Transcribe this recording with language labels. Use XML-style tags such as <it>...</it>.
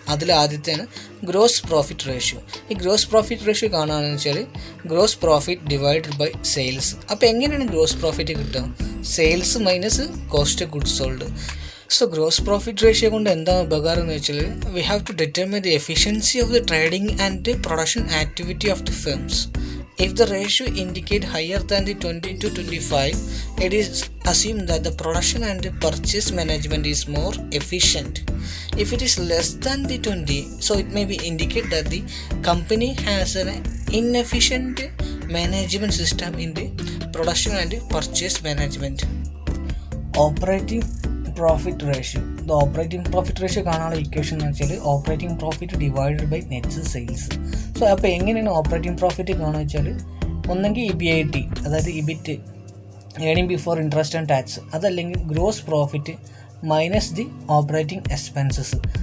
<ml>അതിൽ ആദ്യത്തെയാണ് gross profit ratio. ഈ gross profit ratio കാണുകയാണെന്ന് വെച്ചാൽ gross profit divided by sales. അപ്പോൾ എങ്ങനെയാണ് ഗ്രോസ് പ്രോഫിറ്റ് കിട്ടുക?</ml> <en>Sales minus cost goods sold. So gross profit ratio</en> <ml>കൊണ്ട് എന്താണ് ഉപകാരം എന്ന് വെച്ചാൽ</ml> <en>We have to determine the efficiency of the trading and production activity of the firms. If the ratio indicate higher than the 20 to 25, it is assumed that the production and the purchase management is more efficient. If it is less than the 20, so it may be indicate that the company has an inefficient management system in the production and purchase management. Operating profit ratio. The operating profit ratio</en> <ml>കാണാനുള്ള equation എന്ന് വെച്ചാൽ operating profit divided by net sales. So അപ്പോൾ എങ്ങനെയാണ് operating profit കാണുക വെച്ചാൽ ഒന്നെങ്കിൽ EBIT, അതായത് EBIT, earning before interest and tax, അതല്ലെങ്കിൽ gross profit minus the operating expenses.</ml>